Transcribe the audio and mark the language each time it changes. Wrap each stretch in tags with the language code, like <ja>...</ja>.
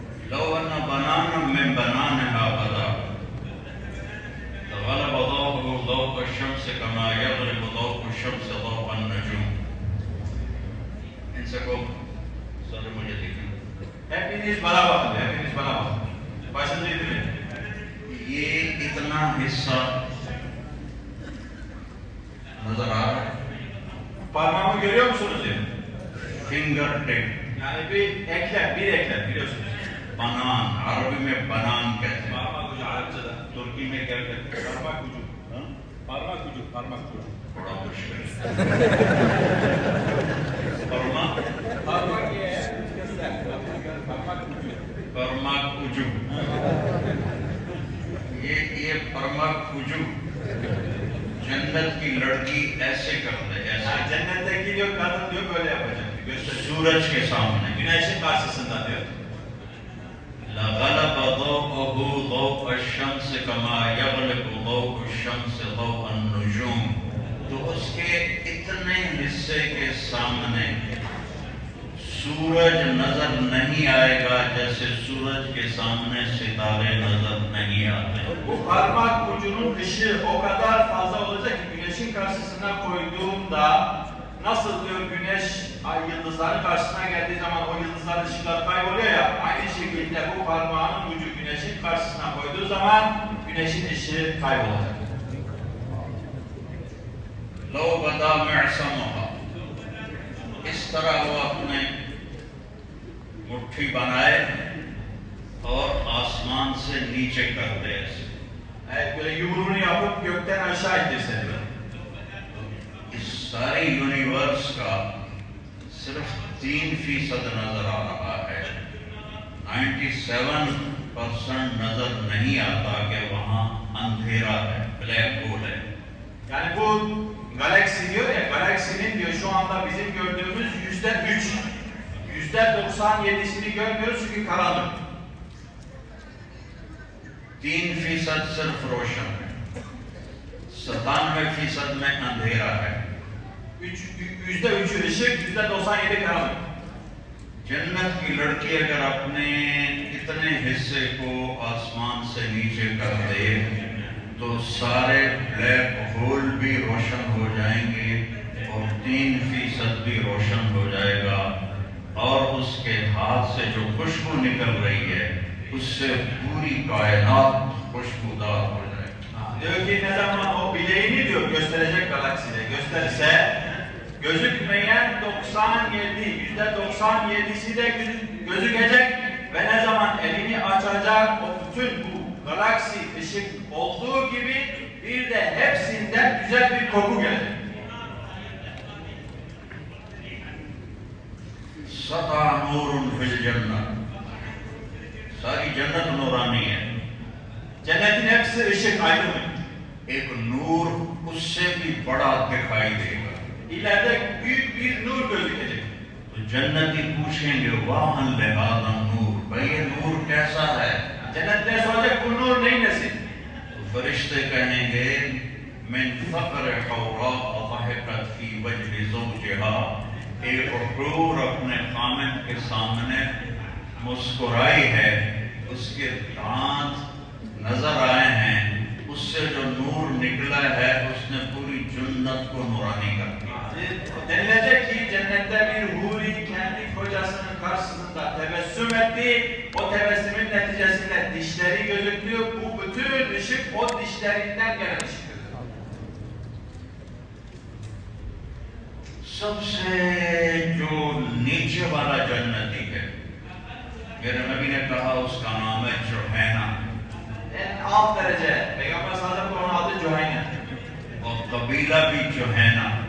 <ar>لو أن بنانا من بنانها غدا لغلب ضوءه ضوء الشمس كما يغلب ضوء الشمس ضوء النجوم.</ar> <ur>إن سكو سر مجھے دیکھیں.</ur> <tr>Hepiniz bana bakın, hepiniz bana bakın. Başınızı indirin.</tr> <ur>یہ اتنا حصہ نظر آ رہا ہے.</ur> <tr>Parmağımı görüyor musunuz diyor.</tr> <en>Finger tip.</en> <tr>Yani bir eklem biliyorsunuz.</tr> <ur>بنان عربی میں بنان کہتے ہیں.</ur> <tr>Parmak ucu Arapçada.</tr> <ur>ترکی میں کیا کہتے ہیں؟</ur> <tr>Parmak ucu. Parmak ucu.</tr> <ur>بڑا مشکل ہے. پرما</ur> <tr>Parmak ye. Parmak ucu. پرما کجو.</tr> <ur>یہ</ur> <tr>پرما کجو</tr> <ur>جنت کی لڑکی ایسے کرتے ایسے.</ur> <tr>Yani cennetteki diyor kadın diyor böyle yapacak. Gösteriyor.</tr> <ur>سورج کے سامنے.</ur> <tr>Güneşin karşısında diyor.</tr> <ar>لغلب ضوءه ضوء الشمس كما يغلب ضوء الشمس ضوء النجوم.</ar> <ur>تو اس کے اتنے حصے کے سامنے سورج نظر نہیں آئے گا جیسے سورج کے سامنے ستارے نظر نہیں آتے.</ur> <tr>Bu parmak ucunun ışığı o kadar fazla olacak ki güneşin karşısına koyduğumda nasıl diyor güneş ay yıldızların karşısına geldiği zaman o yıldızların ışıkları kayboluyor ya, aynı şekilde bu parmağının ucu güneşin karşısına koyduğu zaman güneşin ışığı kaybolacak.</tr> <ar>لو بدا معصمها.</ar> <ur>اس طرح وہ اپنے مٹھی بنائے اور آسمان سے نیچے کر دے ایسے.</ur> <tr>Evet, böyle yumruğunu yapıp gökten aşağı indirse diyor.</tr> <ur>اس سارے یونیورس کا صرف 3% نظر آ رہا ہے. 97% نظر نہیں آتا کہ وہاں اندھیرا ہے، بلیک ہول ہے.</ur> <tr>Yani bu galaksi diyor ya, galaksinin diyor şu anda bizim gördüğümüz %3, %97'sini görmüyoruz çünkü karanlık.</tr> <ur>3% صرف روشن ہے، 97% میں اندھیرا ہے.</ur> <tr>%3'ü ışık, %97 karanlık.</tr> <ur>جنت کی لڑکی اگر اپنے اتنے حصے کو آسمان سے نیچے کر دے تو سارے بلیک ہول بھی روشن ہو جائیں گے اور 3% بھی روشن ہو جائے گا، اور اس کے ہاتھ سے جو خوشبو نکل رہی ہے اس سے پوری کائنات خوشبودار ہو جائے گی.</ur> <tr>Diyor ki ne zaman o bileğini diyor gösterecek galakside gösterirse gözükmeyen %97'si de gözükecek ve ne zaman elini açacak o bütün bu galaksi ışık olduğu gibi bir de hepsinden güzel bir koku gelecek.</tr> <ar>سطح نور فی الجنہ.</ar> <ur>ساری جنت نورانی ہے.</ur> <tr>Cennetin hepsi ışık, aydınlık.</tr> <ur>ایک نور اس سے بھی بڑا دکھائی دے گا.</ur> <tr>İleride büyük bir nur gözükecek.</tr> <ur>تو جنتی پوچھیں گے واہ لہذا نور، بھئی یہ نور کیسا ہے؟</ur> <tr>Cennetler soracak bu nur neyin nesi?</tr> <ur>تو فرشتے کہیں گے</ur> <ar>من فقر حوراء ضحکت فی وجہ زوجہا.</ar> <ur>ایک حور اپنے خامن کے سامنے مسکرائی ہے، اس کے دانت نظر آئے ہیں، اس سے جو نور نکلا ہے اس نے puri cennət ko nurani kar diya.</ur> <tr>Denilecek ki cennette bir huri kendi kocasının karşısında tebessüm etti. O tebessümün neticesinde dişleri gözüktü. Bu bütün ışık o dişlerinden gelen ışıktır.</tr> <ur>सबसे जो नीचे वाला जन्नती है, मेरे नबी ने कहा उसका नाम है जोहैना.</ur> <tr>En alt derece Peygamber sallallahu aleyhi ve sellem onun adı Cüheyne.</tr> <ur>और कबीला भी जोहैना.</ur>